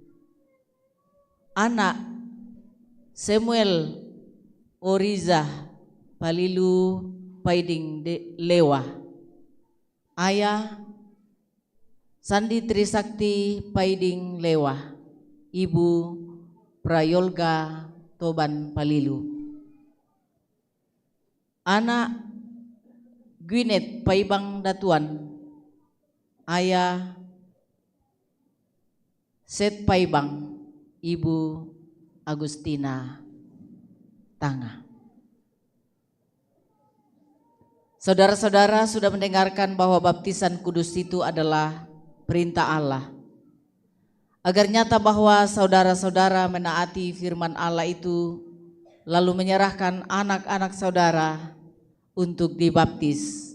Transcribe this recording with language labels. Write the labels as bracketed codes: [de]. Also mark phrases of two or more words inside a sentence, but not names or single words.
[id] anak Samuel Oriza Palilu Paiding Lewa, ayah Sandi Trisakti Paiding Lewa, ibu Prayolga Toban Palilu, anak Gwyneth Paibang Datuan, ayah Seth Paibang, ibu Agustina Tanga. Saudara-saudara sudah mendengarkan bahwa baptisan kudus itu adalah perintah Allah. Agar nyata bahwa saudara-saudara menaati firman Allah itu, lalu menyerahkan anak-anak saudara untuk dibaptis.